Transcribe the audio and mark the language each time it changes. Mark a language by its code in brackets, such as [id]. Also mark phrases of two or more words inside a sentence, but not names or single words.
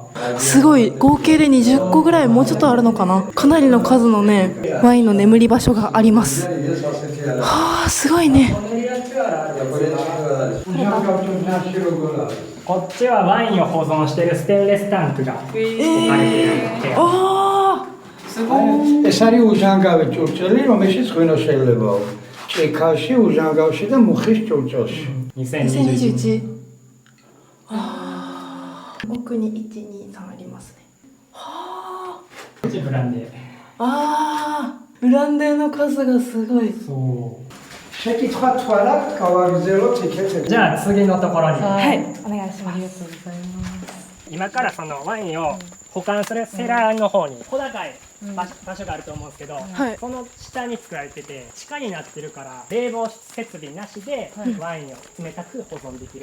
[ja] すごい合計で20個ぐらいもうちょっとあるのかな。かなりの数のねワインの眠り場所があります。はあすごいね。こっちはワインを保存しているステンレスタンクが置かれている部屋。あ [ka] ეს არის უჟანგავი ჭურჭელი, რომელშიც ღვინო შეიძლება. ჭიქაში, უჟანგავში და მუხის ჭურჭელში. 2021。 [ja] 奥に123ありますね。はこっちブランデー。あブランデーの数がすごい。そう。 [ka] შეკითხვა თუ არა, გავაგრძელოთ იქეთ. [ja] じゃあ次のところに。はいお願いします。ありがとうございます今からそのワインを保管するセラーの方に小高い場所があると思うんですけど、はいその下に作られてて地下になってるから冷房設備なしでワインを冷たく保存できる。